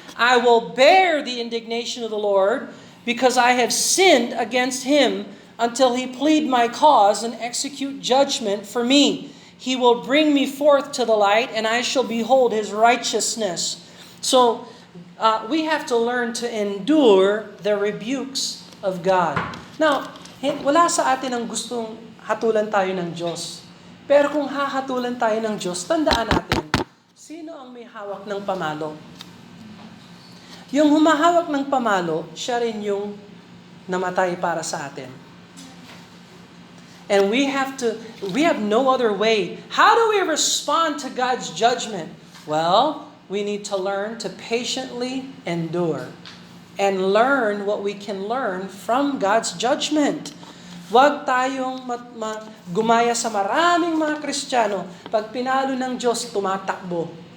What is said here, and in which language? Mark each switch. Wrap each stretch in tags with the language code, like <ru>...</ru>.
<en>I will bear the indignation of the Lord, because I have sinned against him, until he plead my cause and execute judgment for me. He will bring me forth to the light, and I shall behold his righteousness. So, we have to learn to endure the rebukes of God.</en> <tl>Now, wala sa atin ang gustong hatulan tayo ng Diyos. Pero kung hahatulan tayo ng Diyos, tandaan natin, sino ang may hawak ng pamalo? Yung humahawak ng pamalo, siya rin yung namatay para sa atin.</tl> <en>And we have no other way. How do we respond to God's judgment? Well, we need to learn to patiently endure and learn what we can learn from God's judgment.</en> <tl>Huwag tayong gumaya sa maraming mga Kristiyano. Pag pinalo ng Diyos, tumatakbo.</tl>